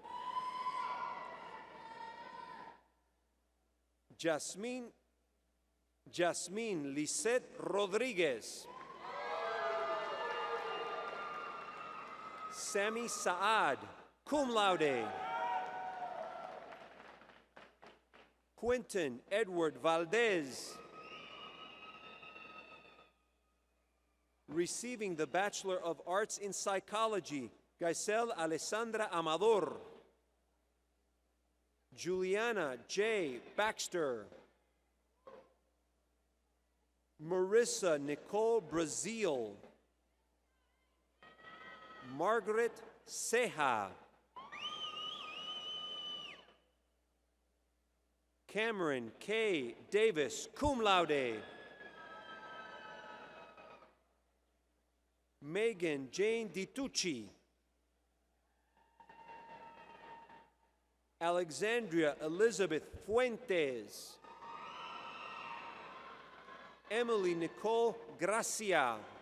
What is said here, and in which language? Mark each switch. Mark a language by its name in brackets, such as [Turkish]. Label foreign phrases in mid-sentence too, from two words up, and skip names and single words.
[English] Jasmine Lisette Rodriguez. Sammy Saad, cum laude. Quentin Edward Valdez. Receiving the Bachelor of Arts in Psychology, Giselle Alessandra Amador. Juliana J. Baxter. Marissa Nicole Brazil. Margaret Ceja. Cameron K. Davis, cum laude. Megan Jane DiTucci. Alexandria Elizabeth Fuentes. Emily Nicole Gracia.